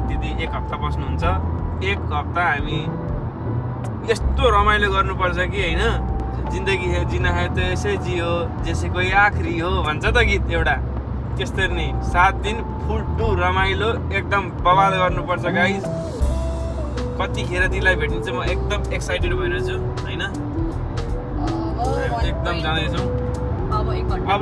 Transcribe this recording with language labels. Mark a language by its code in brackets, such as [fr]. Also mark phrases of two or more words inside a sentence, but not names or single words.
[ne] दिदी 1 हप्ता बस्नुहुन्छ. 1 हप्ता हामी यस्तो रमाइलो गर्नुपर्छ कि होइन. [hi] जिन्दगी है जिना है तो ऐसे जियो जैसे कोही आखिरी हो [ne] भन्छ त गीत एउटा. त्यस्तै नै 7 दिन फुल्टु रमाइलो एकदम बवाल गर्नुपर्छ गाइस. कतिखेर दिदीलाई भेट्नु चाहिँ म एकदम एक्साइटेड भइरहेछु होइन. एकदम जाँदैछौँ अब.